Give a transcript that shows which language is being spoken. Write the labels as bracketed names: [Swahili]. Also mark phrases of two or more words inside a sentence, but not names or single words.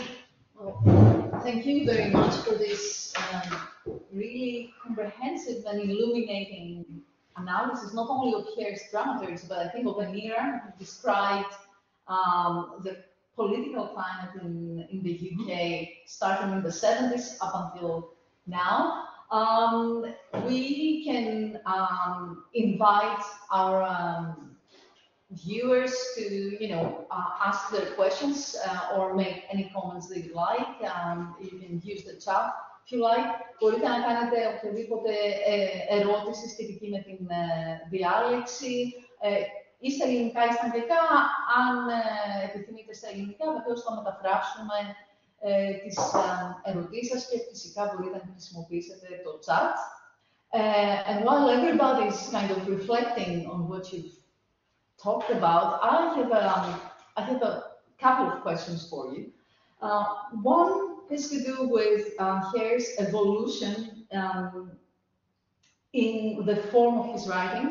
[English] Well, thank you very much for this really comprehensive and illuminating analysis, not only of Hare's dramaturgy, but I think of an era who described the political climate in the UK, starting in the 70s up until now. We can invite our viewers to, ask their questions or make any comments they like. You can use the chat if you like. [Greek] Μπορείτε να κάνετε οποιαδήποτε ερώτηση σχετική με την διάλεξη. Ή στα ελληνικά ή στα αγγλικά. Αν επιθυμείτε στα ελληνικά, βεβαίως θα μεταφράσουμε τις ερωτήσεις σας και φυσικά μπορείτε να χρησιμοποιήσετε το chat. [English] And while everybody is kind of reflecting on what you've talked about, I have a couple of questions for you. One has to do with Hare's evolution in the form of his writing.